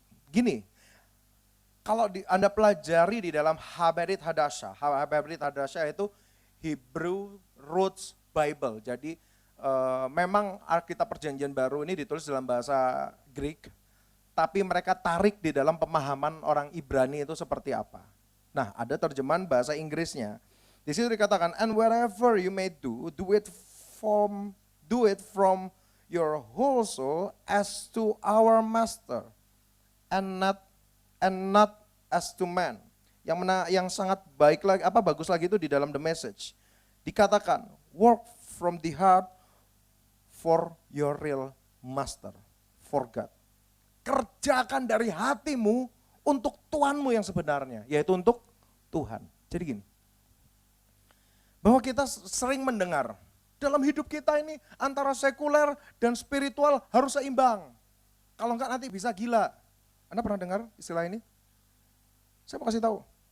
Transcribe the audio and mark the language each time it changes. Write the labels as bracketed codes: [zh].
[id] Gini, kalau Anda pelajari di dalam Habrit Hadassah itu Hebrew Roots Bible. Jadi memang Alkitab Perjanjian Baru ini ditulis dalam bahasa Greek, tapi mereka tarik di dalam pemahaman orang Ibrani itu seperti apa. Nah, ada terjemahan bahasa Inggrisnya. Di situ dikatakan, [en] and wherever you may do it from your whole soul as to our master, and not as to man. [id] Yang sangat bagus lagi itu di dalam The Message. Dikatakan, [en] work from the heart for your real master, for God. [id] Kerjakan dari hatimu untuk Tuhanmu yang sebenarnya, yaitu untuk Tuhan. Jadi gini, bahwa kita sering mendengar, dalam hidup kita ini antara sekuler dan spiritual harus seimbang. Kalau enggak nanti bisa gila. Anda pernah dengar istilah ini? Saya mau kasih tahu.